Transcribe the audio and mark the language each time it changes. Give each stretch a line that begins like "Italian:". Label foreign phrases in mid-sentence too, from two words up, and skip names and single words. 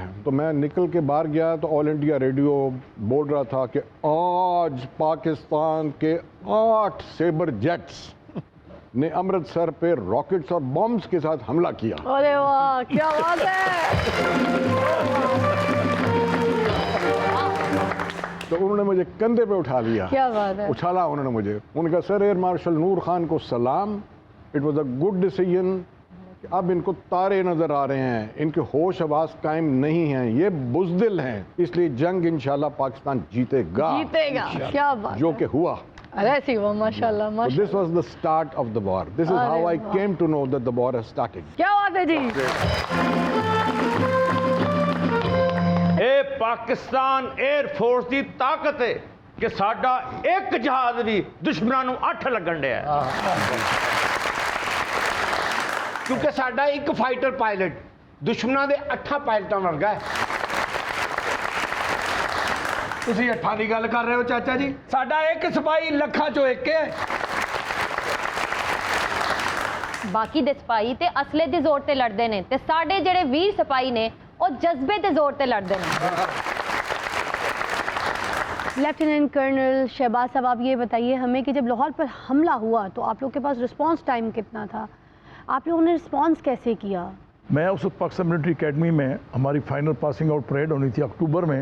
Urdu: تو میں نکل کے باہر گیا تو آل انڈیا ریڈیو بول رہا تھا کہ آج پاکستان کے 8 سیبر جیٹس نے امرتسر پہ راکٹس اور بمبس کے ساتھ حملہ کیا. ارے واہ کیا بات ہے. تو انہوں نے مجھے کندھے پہ اٹھا لیا, کیا بات ہے. اچھالا انہوں نے مجھے. انہوں نے کہا سر ایئر مارشل نور خان کو سلام,
English: It was a good decision.
Urdu: اب ان کو تارے نظر آ رہے ہیں, ان کے ہوش حواس قائم نہیں ہیں, یہ بزدل ہیں, اس لیے جنگ
Arabic: انشاءاللہ
Urdu: پاکستان جیتے گا. جیتے گا. کیا بات. جو کہ ہوا. ایسی ہوا
Arabic: ماشاء اللہ.
English: So this was the start of the war. This is how I came to know that the war has started.
Urdu: کیا بات ہے جی.
Punjabi: اے پاکستان ایئر فورس دی طاقت ہے کہ ساڈا ایک جہاز بھی دشمنوں نوں 8 لگن ڈیا. کیونکہ ساڈا ایک
English: fighter pilot
Punjabi: دشمنوں دے 8 پائلٹاں ورگا ہے. تسی 8 دی گل کر رہے ہو چاچا جی, ساڈا ایک سپاہی لکھاں چوں ایک ہے. باقی دے سپاہی تے اصلے دے زور تے لڑدے نے, تے ساڈے جڑے ویر سپاہی نے او جذبے تے زور تے لڑدے نے.
Urdu: لیفٹیننٹ کرنل شہباز صاحب آپ یہ بتائیے ہمیں کہ جب لاہور پر حملہ ہوا تو آپ لوگ کے پاس
English: response time
Urdu: کتنا تھا, آپ لوگوں نے رسپانس کیسے کیا؟ میں اس وقت پاکستان ملٹری اکیڈمی میں ہماری
English: final passing out parade
Urdu: ہونی تھی اکتوبر میں.